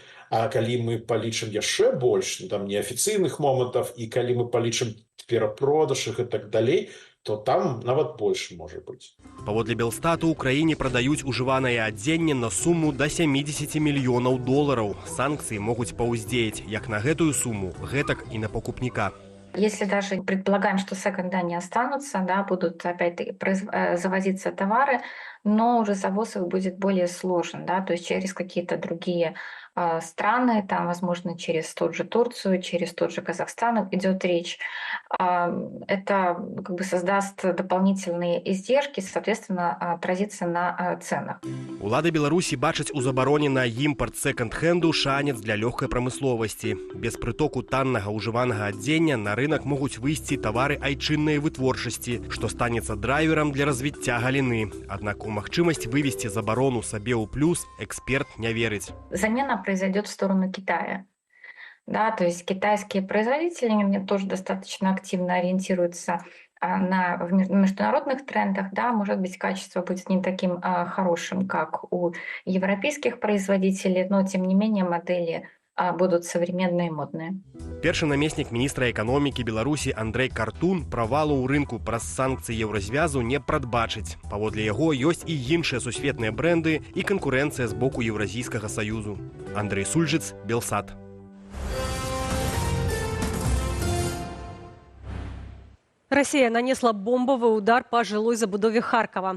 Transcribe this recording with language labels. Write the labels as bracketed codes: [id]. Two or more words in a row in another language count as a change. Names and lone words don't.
[be] А калі мы палічым яшчэ больш, там неафіцыйных момантаў, і калі мы палічым перапродаж і так далей, то там нават больш можа быць. Паводле Белстату, у краіне прадаюць ужыванае адзенне на суму да 70 мільёнаў долараў. Санкцыі могуць паўздзеяць як на гэтую сумму, гэтак і на покупніка. [ru] Если даже предполагаем, что секонда не останутся, да, будут опять-таки завозиться товары, но уже завоз их будет более сложен, да, то есть через какие-то другие страны, там, возможно, через тот же Турцию, через тот же Казахстан идет речь. Это как бы создаст дополнительные издержки, соответственно, отразится на ценах. [be] Улады Беларусі бачаць у забароне на імпорт секонд-хенду шанец для лёгкай прамысловасці. Без прытоку таннага ўжыванага адзення на рынок могуць выйсці тавары айчыннай вытворчасці, што станецца драйверам для развіцця галіны. Аднак у магчымасць вывесці забарону сабе ў плюс эксперт не верыць. [ru] Замена произойдет в сторону Китая. Да, то есть китайские производители они тоже достаточно активно ориентируются в международных трендах, да, может быть, качество будет не таким хорошим, как у европейских производителей, но тем не менее модели будут современные и модные. [be] Першы намеснік міністра эканомікі Беларусі Андрэй Картун правалу ў рынку праз санкцыі еўразвязу не прадбачыць. Паводле яго ёсць і іншыя сусветныя брэнды і канкурэнцыя з боку Еўразійскага саюзу. Андрей Сульжыц, Белсат. [ru] Россия нанесла бомбовый удар по жилой забудове Харкова.